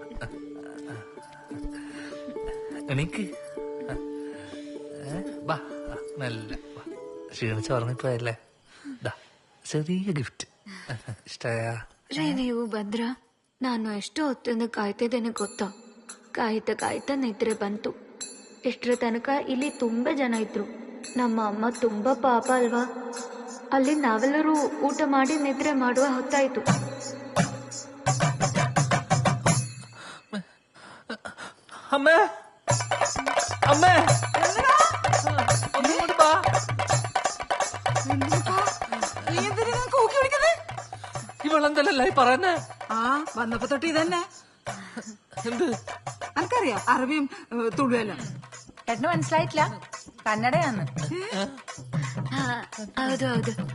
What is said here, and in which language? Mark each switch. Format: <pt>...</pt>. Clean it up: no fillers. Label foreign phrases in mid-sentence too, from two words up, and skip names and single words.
<ml>എനിക്ക് നല്ല ക്ഷീണിച്ച് ഉറങ്ങിപ്പോയല്ലേ? ചെറിയ ഗിഫ്റ്റ്.</ml> <kn>ಇಷ್ಟಯಾ? ರೀ ನೀವು ಭದ್ರ, ನಾನು ಎಷ್ಟು ಹೊತ್ತಿಂದ ಕಾಯ್ತಿದ್ದೇನೆ ಗೊತ್ತಾ? ಕಾಯ್ತಾ ನಿದ್ರೆ ಬಂತು. ಇಷ್ಟರ ತನಕ ಇಲ್ಲಿ ತುಂಬಾ ಜನ ಇದ್ರು. ನಮ್ಮ ಅಮ್ಮ ತುಂಬಾ ಪಾಪ ಅಲ್ವಾ? ಅಲ್ಲಿ ನಾವೆಲ್ಲರೂ ಊಟ ಮಾಡಿ ನಿದ್ರೆ ಮಾಡುವ ಹೊತ್ತಾಯ್ತು. ಅಮ್ಮ,</kn> <ml>നീ എന്തിനാ കൂക്കി വിളിക്കുന്നത്? ഇവളെന്തല്ലേ പറയുന്നേ? ആ വന്നപ്പോ തൊട്ട് ഇതന്നെ. എന്ത്? എനിക്കറിയാം അറബിയും തുളുവെല്ലാം. ഏട്ടന് മനസ്സിലായിട്ടില്ല? കന്നഡയാന്ന്.</ml> <kn>ಹೌದು ಹೌದು.</kn>